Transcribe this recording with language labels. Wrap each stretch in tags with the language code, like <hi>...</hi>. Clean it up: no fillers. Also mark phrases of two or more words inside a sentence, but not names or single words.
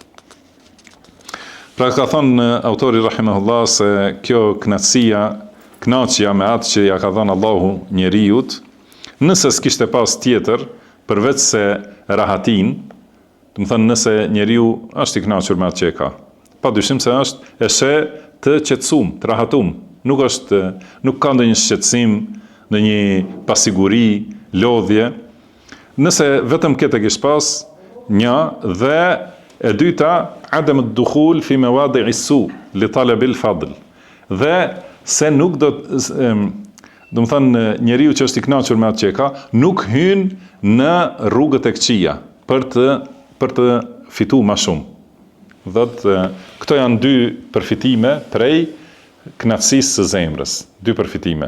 <sq>Pra ka thënë autori rahimahullah se kjo knaqja me atë që ja ka dhënë Allahu njeriut, nëse s'kishte pas tjetër, përveç se rahatin, do të thënë nëse njeriu është i kënaqur me atë që e ka, padyshim se është e sheh të qetësuar, të rahatum, nuk ka ndonjë shqetësim, ndonjë pasiguri, lodhje. Nëse vetëm këtë kish pas, një, dhe e dyta,</sq> <ar>عدم الدخول في مواضع السوء لطلب الفضل.</ar> <sq>Dhe se nuk do të thënë njeriu që është i kënaqur me atë që e ka, nuk hyn në rrugët e këqija për të fituar më shumë. Këto janë dy përfitime prej kënaqësisë së zemrës, dy përfitime.</sq>